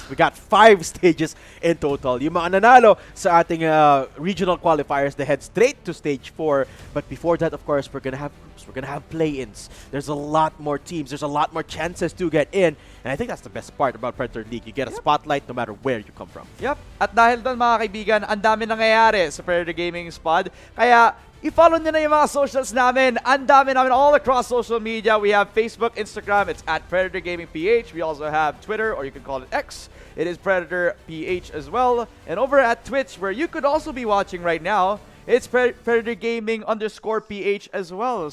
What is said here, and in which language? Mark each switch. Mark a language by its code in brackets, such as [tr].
[en] We got 5 stages in total. [tl] Yung mga nanalo sa ating [en] regional qualifiers, they head straight to stage 4. But before that, of course, we're gonna have groups. We're gonna have play-ins. There's a lot more teams. There's a lot more chances to get in. And I think that's the best part about Predator League. You get a spotlight no matter where you come from. [tl] Yep. At dahil doon, mga kaibigan, ang dami nangyayari sa Predator Gaming Squad. Kaya I-follow nyo na yung mga socials namin. Ang dami namin [en] all across social media. We have Facebook, Instagram, it's at Predator Gaming PH. We also have Twitter, or you can call it X. It is Predator PH as well. And over at Twitch, where you could also be watching right now, it's Predator Gaming _PH as well.